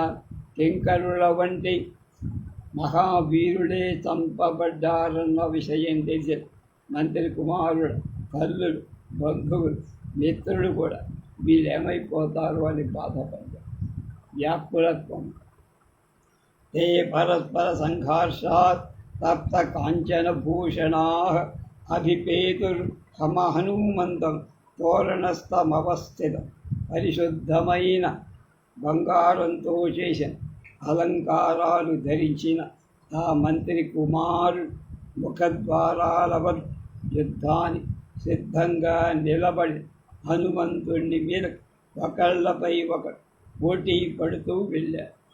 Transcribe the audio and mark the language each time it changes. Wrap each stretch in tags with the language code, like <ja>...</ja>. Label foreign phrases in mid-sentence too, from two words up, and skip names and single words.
<te>కింకరుల వంటి మహావీరుడే చంపబడ్డారన్న విషయం తెలిసి మంత్రి కుమారుడు తల్లులు, బంధువులు, మిత్రులు కూడా వీళ్ళేమైపోతారు అని బాధపడ్డారు.</te> <sa>వ్యాకులత్వం ते परस्पर संघर्षात् तप्त कांचन भूषणाः अभिपेतुर्हनुमन्तं तोरणस्थमवस्थितं.</sa> <te>పరిశుద్ధమైన బంగారంతో చేసిన అలంకారాలు ధరించిన ఆ మంత్రి కుమారుడు ముఖద్వారాల వద్ద యుద్ధానికి సిద్ధంగా నిలబడి హనుమంతుడిని మీద ఒకళ్ళపై ఒకరు పోటీ పడుతూ వెళ్ళారు.</te>